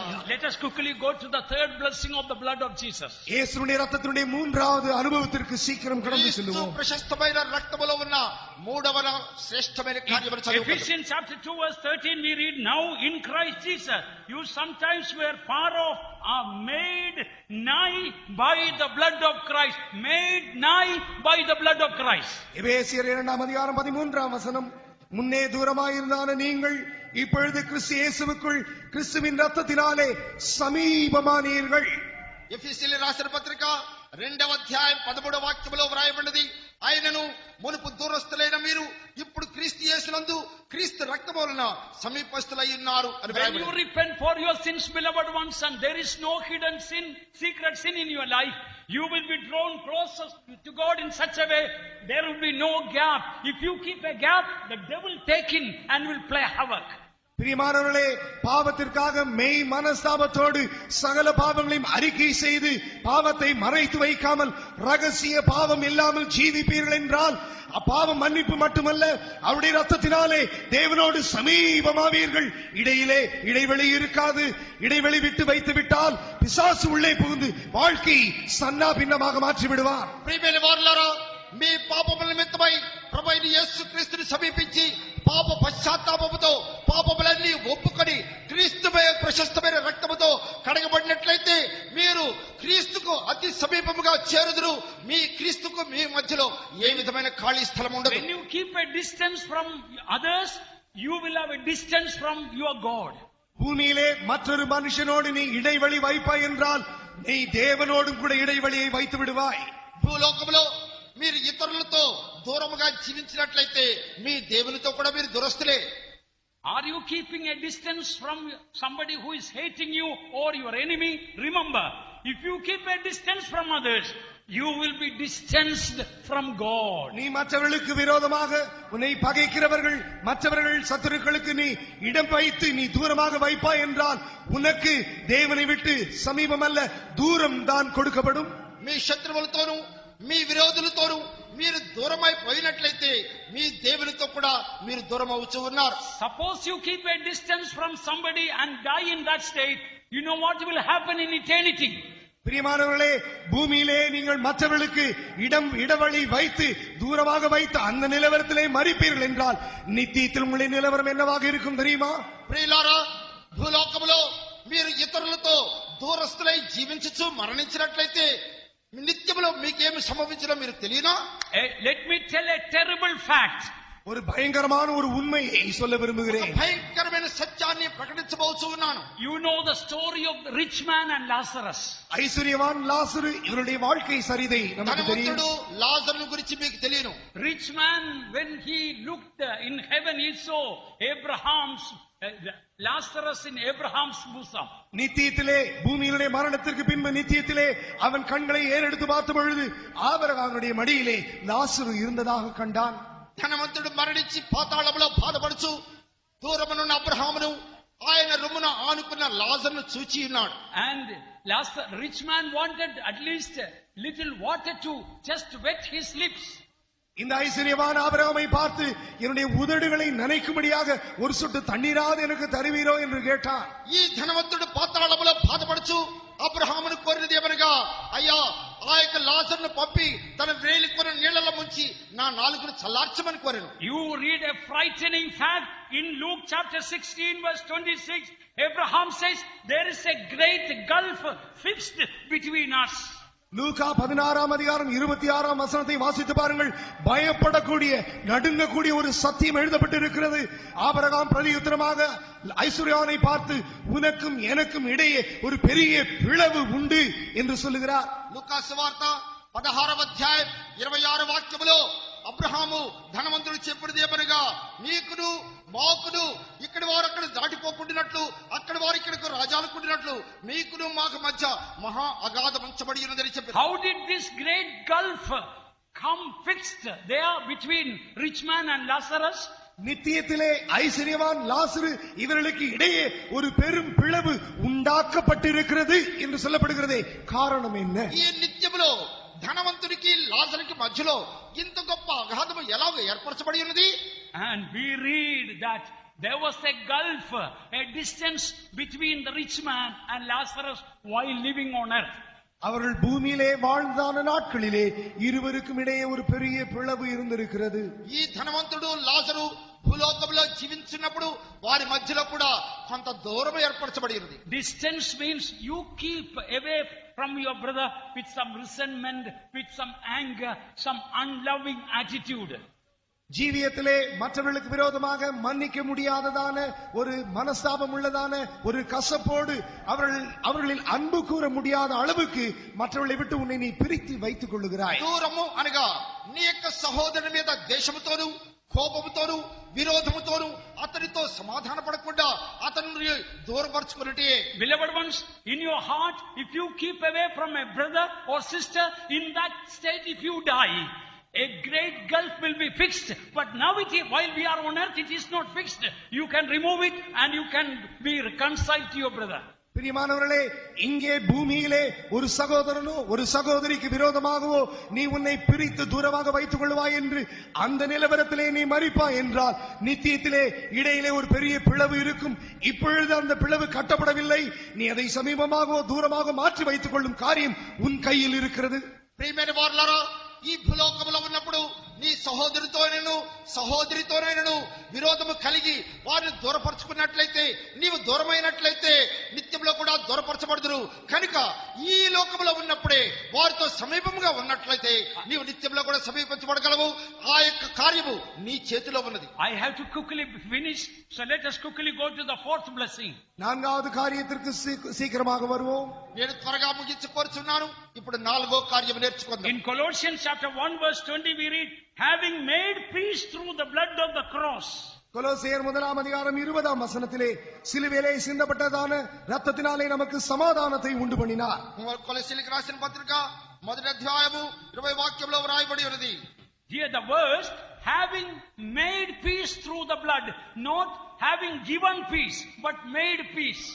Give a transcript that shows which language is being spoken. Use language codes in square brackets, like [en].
[en] Let us quickly go to the third blessing of the blood of Jesus. [ta] இயேசுவின் ரத்தத்தினுடைய மூன்றாவது அனுபவத்திற்கு சீக்கிரம் கடந்து [te] క్రీస్తు [ta] செல்வோம். [te] ప్రశస్తమైన రక్తములో ఉన్న మూడవ శ్రేష్టమైన కార్యములు చదువుకుందాం. [en] Ephesians chapter 2 verse 13 we read, now in Christ Jesus you sometimes were far off are made nigh by the blood of Christ. Made nigh by the blood of Christ. [ta] எபேசியர் 2:13 முன்னே தூரமாயிருந்தான நீங்கள் இப்பொழுது கிறிஸ்து இயேசுவுக்குள் கிறிஸ்துவின் ரத்தத்தினாலே சமீபமானீர்கள். [te] ఎఫెసీయులకు రాసిన పత్రిక 2వ అధ్యాయం 13వ వాక్యములో వ్రాయబడినది, ఆయనను మునుపు దూరస్తులైన మీరు ఇప్పుడు క్రీస్తు యేసునందు క్రీస్తు రక్తము వలన సమీపస్తులై ఉన్నారు అని [en] When you [te] వ్రాయబడింది. [en] repent for your sins, beloved ones, and there is no hidden sin, secret sin in your life, you will be drawn closer to God in such a way, there will be no gap. If you keep a gap, the devil take in and will play havoc. [ta] பிரியமானவர்களே, பாவத்திற்காக மெய் மனஸ்தாபத்தோடு சகல பாவங்களையும் அறிக்கை செய்து பாவத்தை மறைத்து வைக்காமல் ரகசிய பாவம் இல்லாமல் ஜீவிப்பீர்கள் என்றால் அப்பாவம் மன்னிப்பு மட்டுமல்ல, அவருடைய ரத்தத்தினாலே தேவனோடு சமீபமாவீர்கள். இடையிலே இடைவெளி இருக்காது. இடைவெளி விட்டு வைத்து விட்டால் பிசாசு உள்ளே புகுந்து வாழ்க்கை சன்னா பின்னமாக மாற்றி விடுவார். [te] ప్రియమైన వారులారా, మీ పాపముల నిమిత్తమై ప్రభువైన యేసుక్రీస్తుని సమీపించి పాప పశ్చాత్తాపముతో పాపములన్నీ ఒప్పుకొని క్రీస్తుపై ప్రశస్తమైన రక్తముతో కడగబడినట్లయితే మీరు క్రీస్తుకు అతి సమీపముగా చేరుదురు. మీ క్రీస్తుకు మీ మధ్యలో ఏ విధమైన ఖాళీ స్థలం ఉండదు. [en] When you keep a distance from others, you will have a distance from your God. [ta] பூமியிலே மற்றொரு மனுஷனோடு நீ இடைவெளி வைப்பாய் என்றால் நீ தேவனோடும் கூட இடைவெளியை வைத்து விடுவாய். [te] భూలోకములో మీరు ఇతరులతో దూరముగా జీవించినట్లయితే మీ దేవునితో కూడా మీరు దురస్తులే. [en] Are you keeping a distance from somebody who is hating you or your enemy? Remember, if you keep a distance from others, you will be distanced from God. [ta] நீ மற்றவர்களுக்கு விரோதமாக உன்னை பகைக்கிறவர்கள் மற்றவர்கள் சத்துருக்களுக்கு நீ இடம் வைத்து நீ தூரமாக வைப்பாய் என்றால் உனக்கு தேவனை விட்டு சமீபம் அல்ல தூரம் தான் கொடுக்கப்படும். [te] మీ శత్రువులతోనూ మీ విరోధులతోనూ మీరు దూరమై పోయినట్లయితే మీ దేవునితో కూడా మీరు దూరం అవుతూ ఉన్నారు. [en] Suppose you keep a distance from somebody and die in that state, you know what will happen in eternity. [ta] பிரியமானவர்களே, பூமியிலே நீங்கள் மற்றவர்களுக்கு இடைவெளி வைத்து தூரமாக வைத்து அந்த நிலவரத்திலே மறிப்பீர்கள் என்றால் நித்தியத்தில் உங்களுடைய நிலவரம் என்னவாக இருக்கும் தெரியுமா? [te] ప్రియులారా, భూలోకములో మీరు ఇతరులతో దూరస్తులై జీవించచ్చు మరణించినట్లయితే నిత్యములో మీకేమి సంభవించడం మీరు తెలియనా? [en] Let me tell a terrible fact. [ta] ஒரு பயங்கரமான ஒரு உண்மையை சொல்ல விரும்புகிறேன். [te] భయంకరమైన సత్యాన్ని ప్రకటించబోతూ ఉన్నాను. [en] You know the story of the rich man and Lazarus. [ta] ஐஸ்வர்யவான் லாசரு இவருடைய வாழ்க்கை சரிதை நமக்கு தெரியும். [te] ధనవంతుడు లాజరును గురించి మీకు తెలియను. [en] Rich man, when he looked in heaven, he saw Abraham's Lazarus in Abraham's bosom. [ta] நித்தியத்திலே பூமியினுடைய மரணத்திற்கு பின்பு நித்தியத்திலே அவன் கண்களை ஏறெடுத்து பார்த்த பொழுது ஆபிரகாமுடைய மடியிலே லாசரு இருந்ததாக கண்டான். [te] ధనవంతుడు మరణించి పాతాళంలో బాధపడుచు దూరమునున్న అబ్రహామును ఆయన రొమ్మున ఆనుకున్న లాజరును చూచి ఉన్నాడు. [en] And rich man wanted at least a little water to just wet his lips. [ta] இந்த ஐஸ்வர்யவான் ஆபிரகாமை பார்த்து என்னுடைய உதடுகளை நனைக்கும்படியாக ஒரு சொட்டு தண்ணீராவது எனக்கு தருவீரோ என்று கேட்டான். [te] ఈ ధనవంతుడు పాతాళంలో బాధపడుచు అబ్రహామును కోరినది ఏమనగా, అయ్యా ఆ యొక్క లాజరును పంపి తన వేలికొన నీళ్లలో ముంచి నా నాలుకను చల్లార్చమని కోరాను. [en] You read a frightening fact in Luke chapter 16 verse 26. Abraham says there is a great gulf fixed between us. [ta] லூக்கா 16ஆம் அதிகாரம் 26ஆம் வசனத்தை வாசித்து பாருங்கள். பயப்படக்கூடிய நடுங்கக்கூடிய ஒரு சத்தியம் எழுதப்பட்டிருக்கிறது. ஆபிரகாம் பிரதியுத்தரமாக ஐஸ்வர்யாவை பார்த்து, உனக்கும் எனக்கும் இடையே ஒரு பெரிய பிளவு உண்டு என்று சொல்லுகிறார். [te] లూకాసు వార్త 16వ అధ్యాయం 26 వాక్యములో అబ్రహాము ధనవంతుడు చెప్పినది ఏమనగా, నీకును మాకును ఇక్కడి వారు అక్కడ దాటిపోకుండానట్లు అక్కడి వారు ఇక్కడకు రాజాలకుండినట్లు మీకును మాకు మధ్య మహా అగాధం ఉంచబడి ఉన్నదని చెప్పారు. [en] How did this great gulf come fixed there between rich man and Lazarus? [ta] நித்தியத்திலே ஐஸ்வர்யவான் லாசரு இவர்களுக்கு இடையே ஒரு பெரும் பிளவு உண்டாக்கப்பட்டிருக்கிறது என்று சொல்லப்படுகிறதே. காரணம் என்ன? [te] ఈ నిత్యములో ధనవంతుడికి లాజరుకి మధ్యలో ఇంత గొప్ప అగాధము ఎలాగ ఏర్పరచబడి ఉన్నది? [en] And we read that there was a gulf, a distance between the rich man and Lazarus while living on earth. [ta] அவர்கள் பூமியிலே வாழ்ந்தான நாட்களிலே இருவருக்கும் இடையே ஒரு பெரிய பிளவு இருந்திருக்கிறது. [te] ఈ ధనవంతుడు లాజరు భూలోకంలో జీవించినప్పుడు వారి మధ్యలో కూడా కొంత దూరం ఏర్పరచబడి ఉన్నది. [en] Distance means you keep away from your brother with some resentment, with some anger, some unloving attitude. [ta] ஜீவியத்திலே மற்றவர்களுக்கு விரோதமாக மன்னிக்க முடியாததான ஒரு மனஸ்தாபம் உள்ளதான ஒரு கசப்போடு அவர்களில் அன்பு கூற முடியாத அளவுக்கு மற்றவர்களை விட்டு உன்னை நீ பிரித்து வைத்துக் கொள்ளுகிறாய். [te] దూరము అనగా నీ యొక్క సహోదరుని మీద ద్వేషముతోను కోపముతోను విరోధముతోను అతనితో సమాధాన పడకుండా అతన్ని దూరపరచుకున్నట్టే. [en] Beloved ones, in your heart, if you keep away from a brother or sister, in that state if you die, a great gulf will be fixed. But now while we are on earth, it is not fixed. You can remove it and you can be reconciled to your brother. [ta] பிரியமானவர்களே, இங்கே பூமியிலே ஒரு சகோதரனோ ஒரு சகோதரிக்கு விரோதமாகவோ நீ உன்னை பிரித்து தூரமாக வைத்துக் கொள்வாய் என்று அந்த நிலவரத்திலே நீ மரிப்பாய் என்றால் நித்தியத்திலே இடையிலே ஒரு பெரிய பிளவு இருக்கும். இப்பொழுது அந்த பிளவு கட்டப்படவில்லை. நீ அதை சமீபமாகவோ தூரமாக மாற்றி வைத்துக் கொள்ளும் காரியம் உன் கையில் இருக்கிறது. [te] ప్రియమైన వారలారా, ఈ భూలోకములో ఉన్నప్పుడు నీ సహోదరితోనైనను విరోధము కలిగి వారిని దూరపరచుకున్నట్లయితే, నీవు దూరమైనట్లయితే నిత్యంలో కూడా దూరపరచబడుదురు. కనుక ఈ లోకములో ఉన్నప్పుడే వారితో సమీపంగా ఉన్నట్లయితే నీవు నిత్యంలో కూడా సమీపించబడగలవు. ఆ యొక్క కార్యము నీ చేతిలో ఉన్నది. [en] I have to quickly finish, so let us quickly go to the fourth blessing. [ta] நான்காவது காரியத்திற்கு சீக்கிரமாக வருவோம். [te] నేను త్వరగా ముగించి కోరుచున్నాను. ఇప్పుడు 4వ కార్యము నేర్చుకుందాం. [en] In Colossians chapter 1 verse 20 we read, having made peace through the blood of the cross. [ta] கொலோசியர் 1ஆம் அதிகாரம் 20ஆம் வசனத்திலே சிலுவையிலே சிந்தப்பட்டதான இரத்தத்தினாலே நமக்கு சமாதானத்தை உண்டு பண்ணினார். [te] కొలస్సీలకు రాసిన పత్రిక 1వ అధ్యాయము 20వ వాక్యంలో వ్రాయబడి ఉన్నది. [en] Here the verse, having made peace through the blood, not having given peace, but made peace.